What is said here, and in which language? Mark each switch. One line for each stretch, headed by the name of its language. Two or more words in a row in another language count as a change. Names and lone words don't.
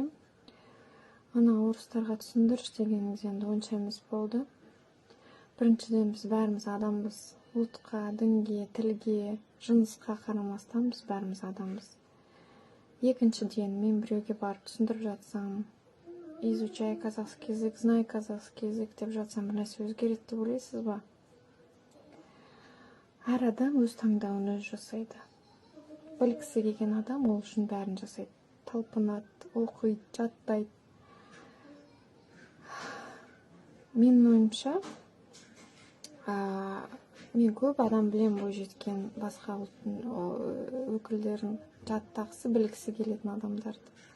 Kazakh: Ана орыстарға түсіндіріш дегеніңіз енді онша емес болды. Біріншіден біз бәріміз адамбыз. Ұлтқа, дінге, тілге, жынысқа қарамастан біз бәріміз адамбыз. Екіншіден мен біреуге барып түсіндіріп жатсам,
Russian: изучай казахский язык, знай казахский язык
Kazakh: деп жатсам, бір нәрсе өзгереді деп ойлайсыз ба? Әр адам өз таңдауын өзі жасайды. Білгісі келген адам ол үшін бәрін жасайды. Талпынады, оқиды, жаттайды. Менің ойымша, мен көп адам білем бойжеткен басқа ұлттың өкілдерін жаттағысы, білгісі келетін адамдарды.